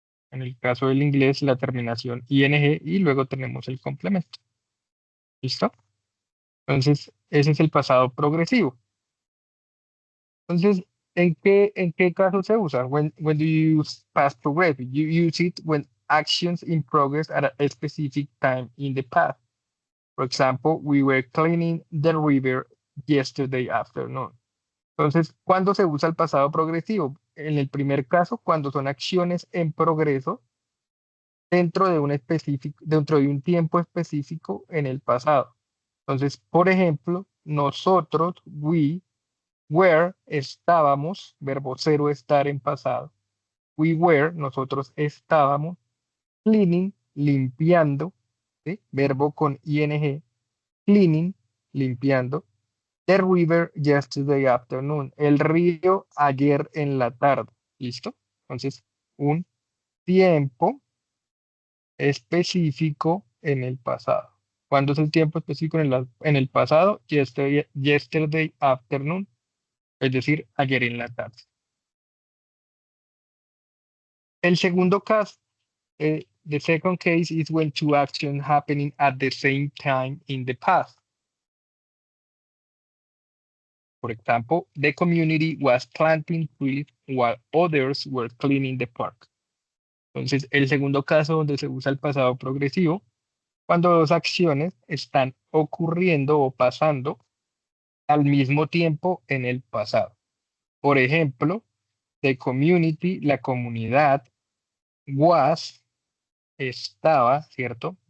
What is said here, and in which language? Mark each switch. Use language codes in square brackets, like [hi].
[es] En el caso del inglés, la terminación ing y luego tenemos el complemento. ¿Listo? Entonces, ese es el pasado progresivo. Entonces, ¿en qué caso se usa? [en] When do you use past progressive? You use it when actions in progress at a specific time in the past. For example, we were cleaning the river yesterday afternoon. [es] Entonces, ¿cuándo se usa el pasado progresivo? En el primer caso, cuando son acciones en progreso dentro de un tiempo específico en el pasado. Entonces, por ejemplo, nosotros, we, were, estábamos, verbo cero estar en pasado. We were, nosotros estábamos, cleaning, limpiando, ¿sí? Verbo con ing, cleaning, limpiando. [en] The river yesterday afternoon. [es] El río ayer en la tarde. ¿Listo? Entonces, un tiempo específico en el pasado. ¿Cuándo es el tiempo específico en el pasado? [en] Yesterday afternoon, [es] es decir, ayer en la tarde. El segundo caso, [en] the second case is when two actions happening at the same time in the past. For example, the community was planting trees while others were cleaning the park. [es] Entonces, el segundo caso donde se usa el pasado progresivo, cuando dos acciones están ocurriendo o pasando al mismo tiempo en el pasado. Por ejemplo, [en] the community, [es] la comunidad, was, estaba, ¿cierto?